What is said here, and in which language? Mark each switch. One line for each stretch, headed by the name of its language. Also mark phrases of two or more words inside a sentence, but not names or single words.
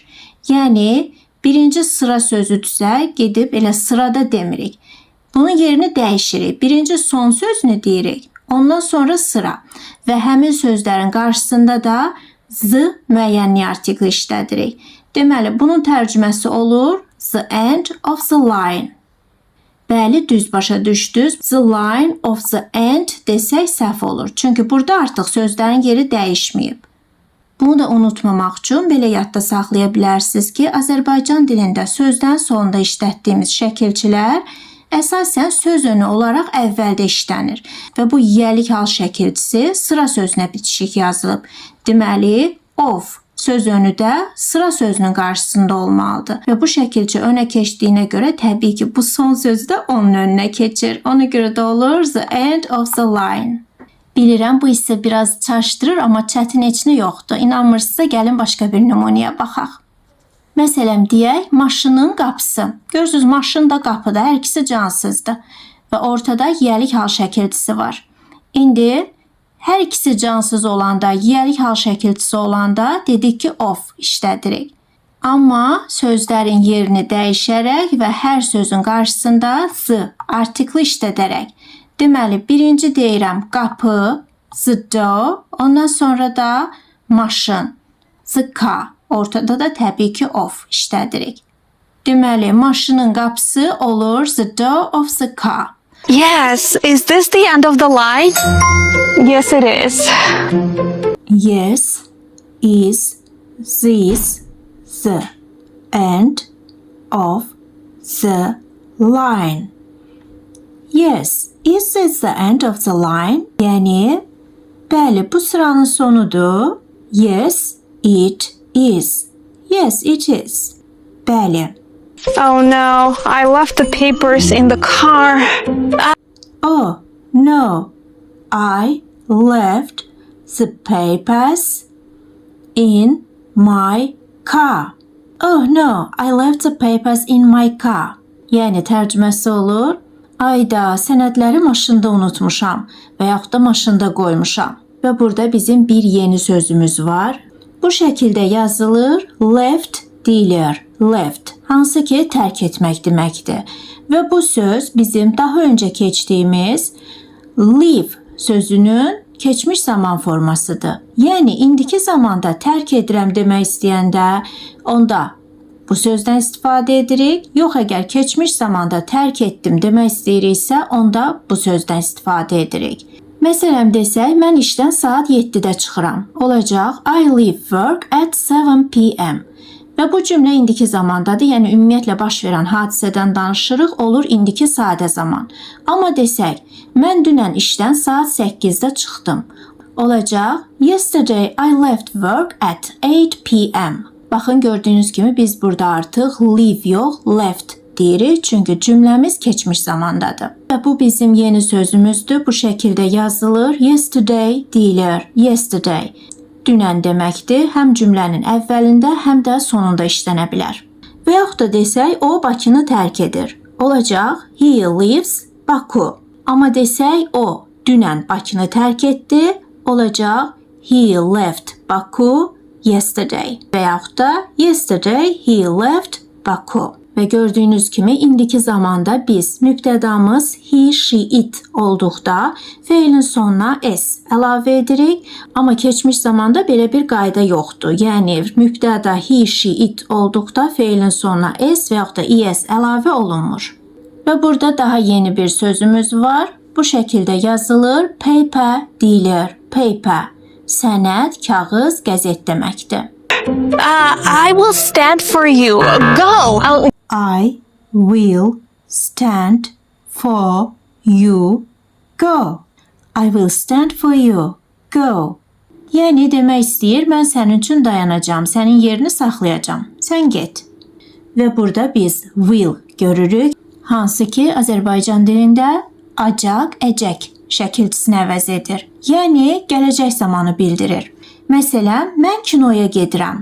Azerbaijani: Yəni birinci sıra sözüdürsə gedib elə sırada demirik. Bunun yerini dəyişirik. Birinci son sözünü deyirik. Ondan sonra sıra və həmin sözlərin qarşısında da z müəyyənli artikli işlədirik. Deməli bunun tərcüməsi olur
English: the end of the line.
Azerbaijani: Bəli, düz başa düşdünüz.
English: The line of the end
Azerbaijani: desək səhv olur. Çünki burada artıq sözlərin yeri dəyişməyib. Bunu da unutmamaq üçün belə yadda saxlaya bilərsiniz ki, Azərbaycan dilində sözdən sonunda işlətdiyimiz şəkilçilər əsasən söz önü olaraq əvvəldə işlənir və bu yiyəlik hal şəkilçisi sıra sözünə bitişik yazılıb. Deməli, of söz önü də sıra sözünün qarşısında olmalıdır və bu şəkilçi önə keçdiyinə görə təbii ki, bu son söz də onun önünə keçir. Ona görə də olur
English: the end of the line.
Azerbaijani: Bilirəm, bu isə biraz çaşdırır, amma çətin heç nə yoxdur. İnanmırsınızsa, gəlin başqa bir nümunəyə baxaq. Məsələn, deyək, maşının qapısı. Görürsünüz, maşın da qapı da, hər ikisi cansızdır. Və ortada yiyəlik hal şəkilçisi var. İndi hər ikisi cansız olanda, yiyəlik hal şəkilçisi olanda dedik ki, of işlədirik. Amma sözlərin yerini dəyişərək və hər sözün qarşısında the artikli işlədərək. Deməli, birinci deyirəm qapı,
English: the door,
Azerbaijani: ondan sonra da maşın,
English: the car.
Azerbaijani: Ortada da təbii ki, of işlədirik. Deməli, maşının qapısı olur
English: the door of the car. Yes, is this the end of the line? Yes, it is. Yes, is this the end of the line? Yes, is this the end of the line?
Azerbaijani: Yəni, bəli, bu sıranın sonudur.
English: Yes, it is. Yes, it is.
Azerbaijani: Bəli.
English: Oh no, I left the papers in the car. Oh, no. I left the papers in my car. Oh, no. I left the papers in my car.
Azerbaijani: Yəni, tərcüməsi olur. Ayda, sənədləri maşında unutmuşam və yaxud da maşında qoymuşam. Və burada bizim bir yeni sözümüz var. Bu şəkildə yazılır. Left deyilir. Left. Hansı ki, tərk etmək deməkdir. Və bu söz bizim daha öncə keçdiyimiz leave sözünün keçmiş zaman formasıdır. Yəni, indiki zamanda tərk edirəm demək istəyəndə onda bu sözdən istifadə edirik. Yox, əgər keçmiş zamanda tərk etdim demək istəyiriksə, onda bu sözdən istifadə edirik. Məsələn desək, mən işdən saat 7-də çıxıram. Olacaq,
English: I leave work at 7 p.m.
Azerbaijani: Və bu cümlə indiki zamandadır, yəni ümumiyyətlə baş verən hadisədən danışırıq, olur indiki sadə zaman. Amma desək, mən dünən işdən saat 8-də çıxdım. Olacaq,
English: yesterday I left work at 8 p.m.
Azerbaijani: Baxın, gördüyünüz kimi biz burada artıq leave yox, left deyirik, çünki cümləmiz keçmiş zamandadır. Və bu bizim yeni sözümüzdür. Bu şəkildə yazılır. Yesterday deyilir. Yesterday. Dünən deməkdir. Həm cümlənin əvvəlində, həm də sonunda işlənə bilər. Və yaxud da desək, o Bakını tərk edir. Olacaq,
English: he leaves Baku.
Azerbaijani: Amma desək, o dünən Bakını tərk etdi. Olacaq,
English: he left Baku yesterday.
Azerbaijani: Və yaxud da
English: yesterday he left Baku.
Azerbaijani: Və gördüyünüz kimi indiki zamanda biz mübtədamız
English: he, she, it
Azerbaijani: olduqda feilin sonuna s əlavə edirik. Amma keçmiş zamanda belə bir qayda yoxdur. Yəni mübtəda
English: he, she, it
Azerbaijani: olduqda feilin sonuna s və yaxud da es əlavə olunmur. Və burada daha yeni bir sözümüz var. Bu şəkildə yazılır. Paper deyilir. Paper. Sənəd, kağız, qəzet deməkdir.
English: I will stand for you. Go! I will stand for you. Go. I will stand for you. Go.
Azerbaijani: Yəni demək istəyir, mən sənin üçün dayanacağam, sənin yerini saxlayacağam. Sən get. Və burada biz will görürük. Hansı ki, Azərbaycan dilində acaq, əcək şəkilçisini əvəz edir. Yəni, gələcək zamanı bildirir. Məsələn, mən kinoya gedirəm.